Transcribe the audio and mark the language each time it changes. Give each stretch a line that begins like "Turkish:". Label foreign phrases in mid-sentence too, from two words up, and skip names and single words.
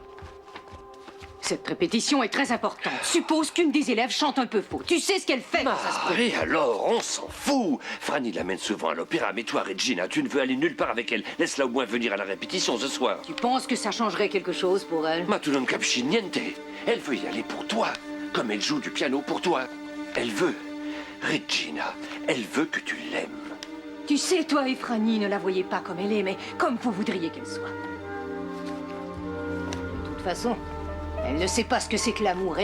French: Cette répétition est très importante. Suppose qu'une des élèves chante un peu faux. Tu sais ce qu'elle fait quand ça se produit. Et alors, on s'en fout. Franny l'amène souvent à l'opéra, mais toi, Regina, tu ne veux aller nulle part avec elle. Laisse-la au moins venir à la répétition ce soir. Tu penses que ça changerait quelque chose pour elle?
Italian: Ma tu non capisci niente.
French: Elle veut y aller pour toi, comme elle joue du piano pour toi. Elle veut, Regina, elle veut que tu l'aimes. Tu sais, toi et Franny ne la voyez pas comme elle est, mais comme vous voudriez qu'elle soit. De toute façon, elle ne sait pas ce que c'est que l'amour.